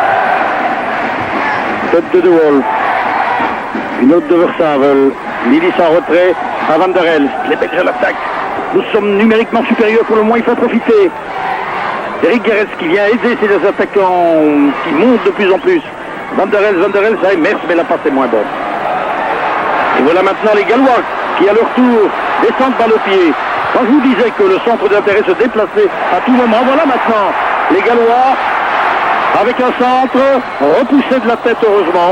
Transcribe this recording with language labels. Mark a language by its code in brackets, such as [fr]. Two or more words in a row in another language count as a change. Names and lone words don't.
[fr] Tête de Wolf. Une autre de Versavel. Nilis en retrait à Van der Elst. Les Belges à l'attaque. Nous sommes numériquement supérieurs, pour le moins il faut profiter. Eric Gerets qui vient aider ces attaquants qui montent de plus en plus. Van der Elst, ça émerge, mais la passe est moins bonne. Et voilà maintenant les Gallois qui à leur tour descendent par le pied. Quand je vous disais que le centre d'intérêt se déplaçait à tout moment, voilà maintenant les Gallois avec un centre repoussé de la tête heureusement.